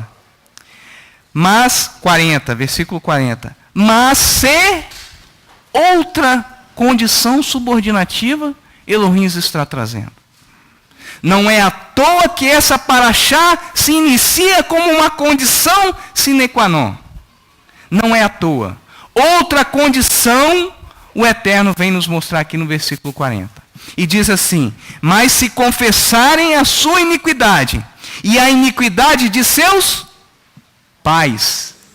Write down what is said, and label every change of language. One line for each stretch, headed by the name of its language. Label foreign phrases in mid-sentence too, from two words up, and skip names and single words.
Portuguese: Mas, 40, versículo 40. Mas se outra condição subordinativa Elohim está trazendo. Não é à toa que essa paraxá se inicia como uma condição
Latin: sine qua non.
Portuguese: Não é à toa. Outra condição o Eterno vem nos mostrar aqui no versículo 40. E diz assim: mas se confessarem a sua iniquidade e a iniquidade de seus pais.